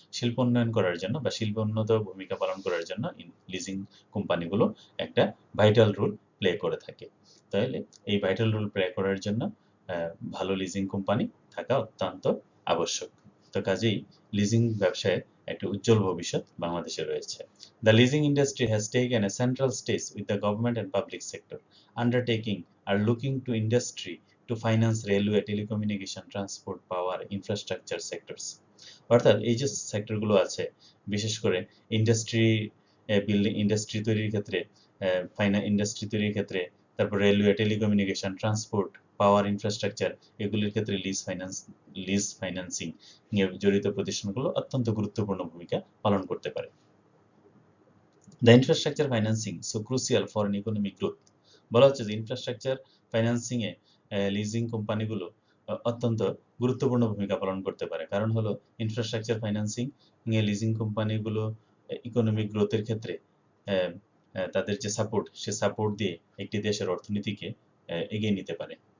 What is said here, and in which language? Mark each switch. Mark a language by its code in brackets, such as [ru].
[bn] শিল্প উন্নয়ন করার জন্য বা শিল্পোন্নত ভূমিকা পালন করার জন্য লিজিং কোম্পানিগুলো একটা ভাইটাল রোল প্লে করে থাকে। তাহলে এই ভাইটাল রোল প্লে করার জন্য ভালো লিজিং কোম্পানি থাকা অত্যন্ত আবশ্যক। তো কাজেই লিজিং ব্যবসায় একটা উজ্জ্বল ভবিষ্যৎ বাংলাদেশে রয়েছে। [en] The leasing industry has taken a central stage with the government and public sector undertaking are looking to industry to finance railway, telecommunication, transport, power, infrastructure sectors. [bn] অর্থাৎ এই যে সেক্টরগুলো আছে, বিশেষ করে ইন্ডাস্ট্রি বিল্ডিং, ইন্ডাস্ট্রি তৈরির ক্ষেত্রে, ইন্ডাস্ট্রি তৈরির ক্ষেত্রে, তারপর রেলওয়ে, টেলিকমিউনিকেশন, ট্রান্সপোর্ট, পাওয়ার, ইনফ্রাস্ট্রাকচার, এগুলির ক্ষেত্রে লিজ ফাইন্যান্সিং জড়িত প্রতিষ্ঠানগুলো অত্যন্ত গুরুত্বপূর্ণ ভূমিকা পালন করতে পারে। [en] The infrastructure financing so crucial for an economic growth. [bn] বলা হচ্ছে যে ইনফ্রাস্ট্রাকচার ফাইন্যান্সিং এ লিজিং কোম্পানিগুলো অত্যন্ত গুরুত্বপূর্ণ ভূমিকা পালন করতে পারে। কারণ হলো ইনফ্রাস্ট্রাকচার ফাইন্যান্সিং এ লিজিং কোম্পানিগুলো ইকোনমিক গ্রোথের ক্ষেত্রে তাদের যে সাপোর্ট, সে সাপোর্ট দিয়ে একটি দেশের অর্থনীতিকে এগিয়ে নিতে পারে।